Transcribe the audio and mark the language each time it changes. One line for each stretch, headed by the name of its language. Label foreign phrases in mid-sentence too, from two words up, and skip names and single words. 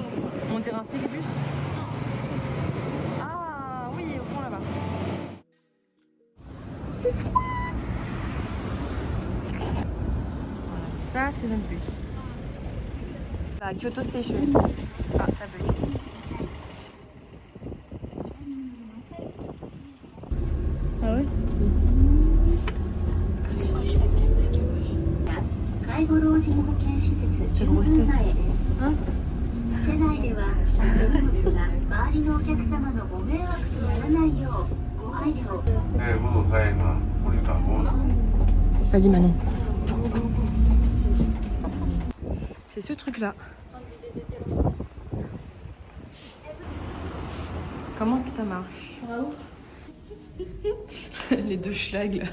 French: On dirait un flixbus. Ah oui, au fond là-bas. Il fait froid. Voilà, ça c'est notre but. À Kyoto Station. Ah, ça bug.
Japanese: 介護老人保健施設10分前です。車内では荷物が周りのお客様のご迷惑とならないようご配慮を。
French: Vas-y Manon. C'est ce truc là. Comment que ça marche? Les deux schlags là.